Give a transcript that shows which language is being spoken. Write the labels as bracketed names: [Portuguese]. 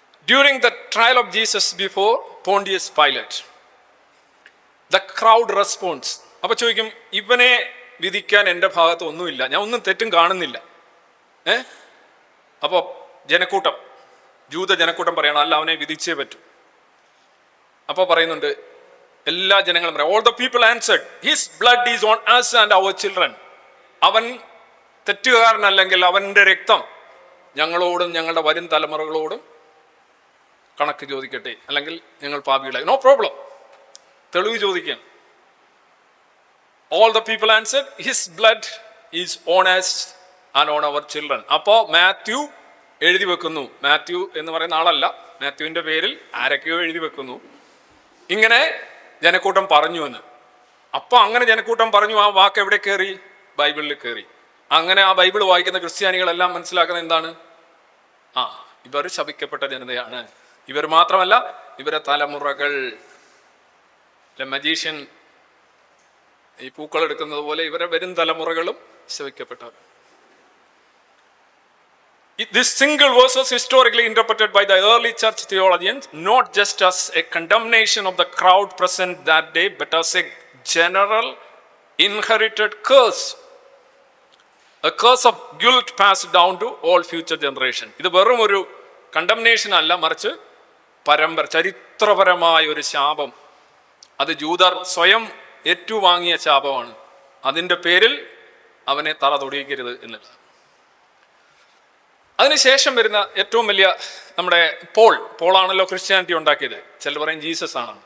[English] During the trial of Jesus before Pontius Pilate, the crowd responds. [Malayalam] അപ്പൊ ചോദിക്കും, ഇവനെ വിധിക്കാൻ എൻ്റെ ഭാഗത്ത് ഒന്നുമില്ല, ഞാൻ ഒന്നും തെറ്റും കാണുന്നില്ല. അപ്പോ ജനക്കൂട്ടം, ജൂത ജനക്കൂട്ടം പറയണം, അല്ല അവനെ വിധിച്ചേ പറ്റൂ. അപ്പൊ പറയുന്നുണ്ട്, എല്ലാ ജനങ്ങളും പറയാം, [English] all the people answered, his blood is on us and our children. [Malayalam] അവൻ തെറ്റുകാരനല്ലെങ്കിൽ അവൻ്റെ രക്തം ഞങ്ങളോടും ഞങ്ങളുടെ വരും തലമുറകളോടും കണക്ക് ചോദിക്കട്ടെ, അല്ലെങ്കിൽ ഞങ്ങൾ പാപികളായി. നോ പ്രോബ്ലം, തെളിവ് ചോദിക്കാൻ. [English] All the people answered, his blood is on us and on our children. [Malayalam] അപ്പോൾ മാത്യു എഴുതി വെക്കുന്നു, മാത്യു എന്ന് പറയുന്ന ആളല്ല, മാത്യുവിൻ്റെ പേരിൽ ആരൊക്കെയോ എഴുതി വെക്കുന്നു, ഇങ്ങനെ ജനക്കൂട്ടം പറഞ്ഞു എന്ന്. അപ്പോൾ അങ്ങനെ ജനക്കൂട്ടം പറഞ്ഞു, ആ വാക്ക് എവിടെ കയറി? ബൈബിളിൽ കയറി. അങ്ങനെ ആ ബൈബിൾ വായിക്കുന്ന ക്രിസ്ത്യാനികളെല്ലാം മനസ്സിലാക്കുന്നത് എന്താണ്? ഇവർ ശപിക്കപ്പെട്ട ജനതയാണ്. ഇവർ മാത്രമല്ല, ഇവരെ തലമുറകൾ. മജീഷ്യൻ ഈ പൂക്കൾ എടുക്കുന്നത് പോലെ ഇവരെ വരും തലമുറകളും ശപിക്കപ്പെട്ടവർ. [English] This single verse was historically interpreted by the early church theologians not just as a condemnation of the crowd present that day, but as a general inherited curse. A curse of guilt passed down to all future generation. [Malayalam] ഇത് വെറും ഒരു condemnation അല്ല, മറിച്ച് ചരിത്രപരമായ ഒരു ശാപം. അത് ജൂതർ സ്വയം ഏറ്റുവാങ്ങിയ ശാപമാണ്. അതിൻ്റെ പേരിൽ അവനെ തല തൊടിയിക്കരുത് എന്നുള്ളത്. അതിനുശേഷം വരുന്ന ഏറ്റവും വലിയ നമ്മുടെ പോളാണല്ലോ ക്രിസ്ത്യാനിറ്റി ഉണ്ടാക്കിയത്. ചിലർ പറയും ജീസസ് ആണ്.